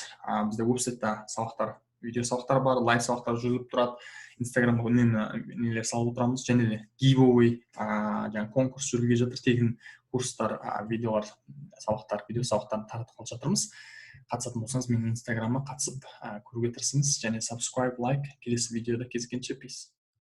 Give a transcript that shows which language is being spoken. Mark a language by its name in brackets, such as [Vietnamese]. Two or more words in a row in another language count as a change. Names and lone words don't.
[Kazakh] Бізде веб-сайтта сабақтар, видео сабақтар бар, лайв сабақтар жүріп тұрады. Инстаграмға нелер салып отырамыз, және де giveaway, жаңа конкурс жүргізіп жатыр, тегін курстар, видео сабақтарын таратып жатырмыз. Қатысатын болсаңыз, менің Инстаграмға қатысып көруге тырысыңыз, және [English] subscribe, like, [Kazakh] келесі видеода кездескенше peace.